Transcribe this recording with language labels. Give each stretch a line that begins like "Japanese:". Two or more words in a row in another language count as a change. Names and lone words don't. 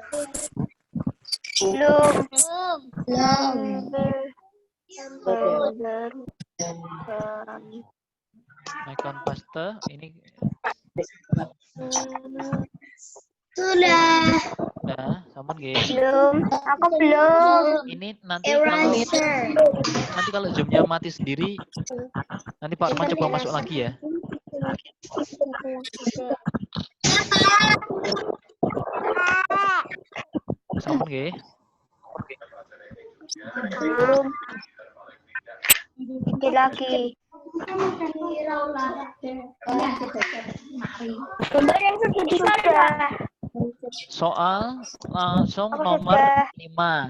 Indonesian: Icon paste ini sudah. Nah,
Javanese: sampun nggih.
Indonesian: Aku belum. Ini nanti kalau zoom-nya mati sendiri, nanti Pak Arman coba masuk lagi ya.
Javanese: Sampun nggih.
Indonesian: Belum. Lagi. Gambar yang sudah disalah. Soal langsung nomor 5.